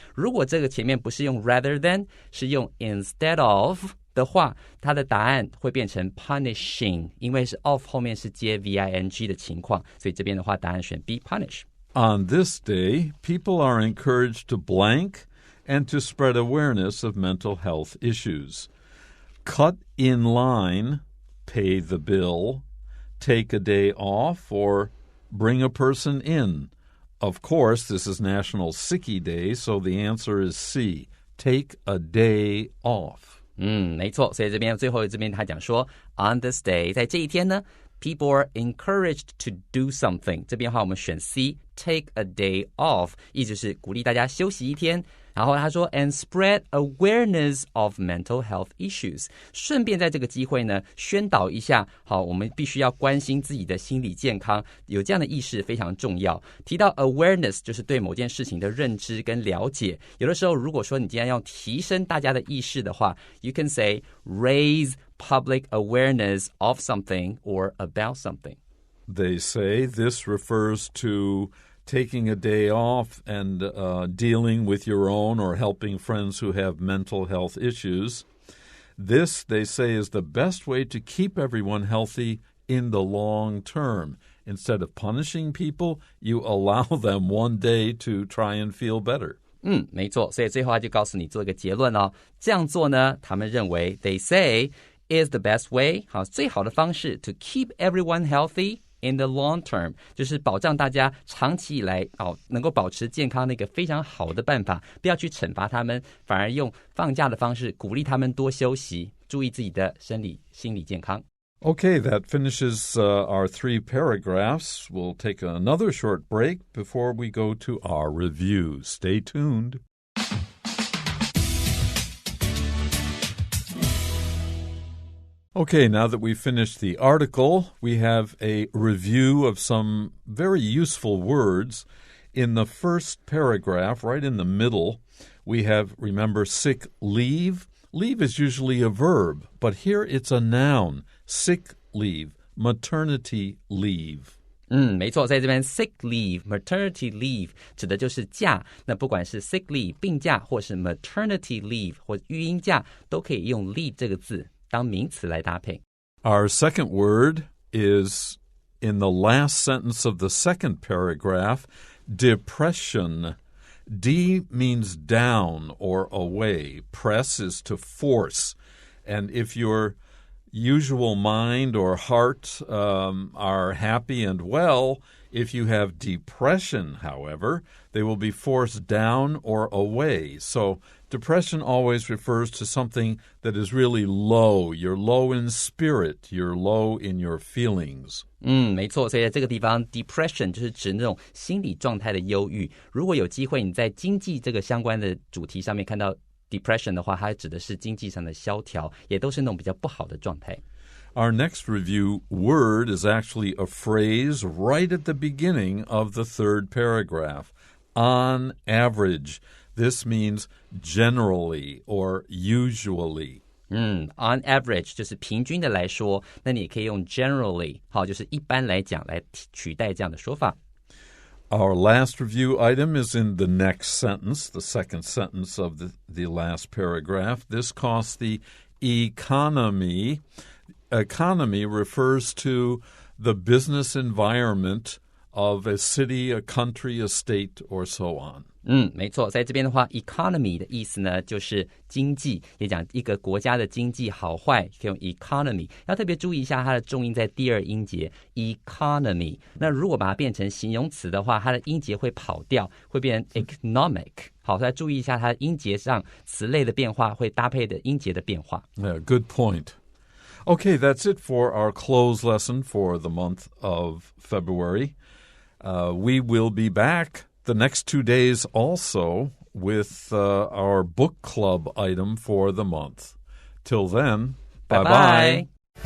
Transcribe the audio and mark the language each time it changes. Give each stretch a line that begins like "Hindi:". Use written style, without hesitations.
Chinese: 如果这个前面不是用
English: rather than
Chinese: 是用
English: instead of
Chinese: 的话，它的答案会变成
English: punishing，
Chinese: 因为是 of 后面是接 VING 的情况，所以这边的话答案选 B
English: punish。 On this day, people are encouraged to blank and to spread awareness of mental health issues. Cut in line, pay the bill, take a day off, or bring a person in, Of course, this is National Sickie Day, so the answer is C, take a day off.
Chinese: 没错，所以这边最后这边他讲说
English: on this day
Chinese: 在这一天呢
English: people are encouraged to do something
Chinese: 这边的话我们选 C
English: take a day off
Chinese: 意思是鼓励大家休息一天然后他说
English: and spread awareness of mental health issues
Chinese: 顺便在这个机会呢宣导一下好我们必须要关心自己的心理健康有这样的意识非常重要提到 awareness 就是对某件事情的认知跟了解有的时候如果说你今天要提升大家的意识的话
English: you can say raise public awareness of something or about something They say this refers to taking a day off and dealing with your own or helping friends who have mental health issues. This, they say, is the best way to keep everyone healthy in the long term. Instead of punishing people, you allow them one day to try and feel better.
Chinese: 没错，所以最后他就告诉你做一个结论哦。这样做呢，他们认为
English: they say is the best way，
Chinese: 好，最好的方式
English: to keep everyone healthy.In the long term
Chinese: 就是保障大家长期以来能够保持健康的一个非常好的办法不要去惩罚他们反而用放假的方式鼓励他们多休息注意自己的生理心理健康
English: Okay, that finishes our 3 paragraphs. We'll take another short break before we go to our review. Stay tuned. Okay, now that we've finished the article, we have a review of some very useful words. In the first paragraph, right in the middle, we have, remember, sick leave. Leave is usually a verb, but here it's a noun, sick leave, maternity leave.
Chinese: 没错在这边
English: sick leave, maternity leave
Chinese: 指的就是假那不管是
English: sick leave
Chinese: 病假或是
English: maternity leave
Chinese: 或育婴假都可以用 leave 这个字当名词来搭配
English: Our second word is in the last sentence of the second paragraph, depression. D means down or away. Press is to force. And if your usual mind or heart are happy and well, if you have depression, however, they will be forced down or away. So depression always refers to something that is really low. You're low in spirit. You're low in your feelings.
Chinese: 没错所以在这个地方 depression 就是指那种心理状态的忧郁如果有机会你在经济这个相关的主题上面看到 depression 的话它指的是经济上的萧条也都是那种比较不好的状态
English: Our next review word is actually a phrase right at the beginning of the third paragraph. On average. This means generally or usually. On average
Chinese: 就是平均的来说那你也可以用
English: generally
Chinese: 好就是一般来讲来取代这样的说法
English: Our last review item is in the next sentence, the second sentence of the last paragraph. This costs the economy. Economy refers to the business environment of a city, a country, a state, or so on.
Chinese: 没错在这边的话 economy 的意思呢就是经济也讲一个国家的经济好坏可以用 economy 要特别注意一下它的重音在第二音节 economy 那如果把它变成形容词的话它的音节会跑掉会变成 economic 好再注意一下它的音节上词类的变化会搭配的音节的变化
English: Yeah, good point. Okay, that's it for our close lesson for the month of February. We will be back the next 2 days also with our book club item for the month. Till then, bye-bye.